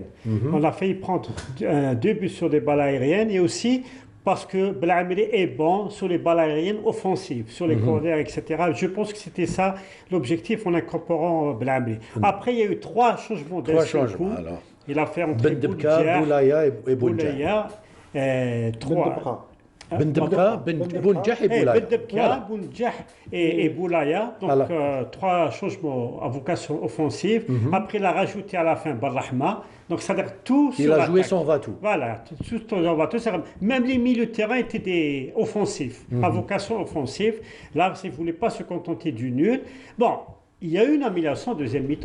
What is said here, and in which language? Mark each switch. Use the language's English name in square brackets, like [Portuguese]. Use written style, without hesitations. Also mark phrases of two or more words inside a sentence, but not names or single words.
[French] On a failli prendre 2 buts sur des balles aériennes et aussi parce que Blameli est bon sur les balles aériennes offensives, sur les corners, etc. Je pense que c'était ça l'objectif en incorporant Blameli. Après, il y a eu 3 changements d'un seul coup. Alors. Il a fait entrer Bendebka, Boulaya et Boulaya. 3. Bendebka, Bounjah et Boulaya. Bendebka, Bounjah et Boulaya. Donc 3 changements à vocation offensive. Après, il a rajouté à la fin Barrahma. Donc, ça veut dire tout sur l'attaque. Il a joué son va-tout. Voilà, tout son va-tout. Même les milieux de terrain étaient des offensifs, à vocation offensive. Là, il ne voulait pas se contenter du nul. Bon, il y a eu une amélioration en deuxième mi-temps.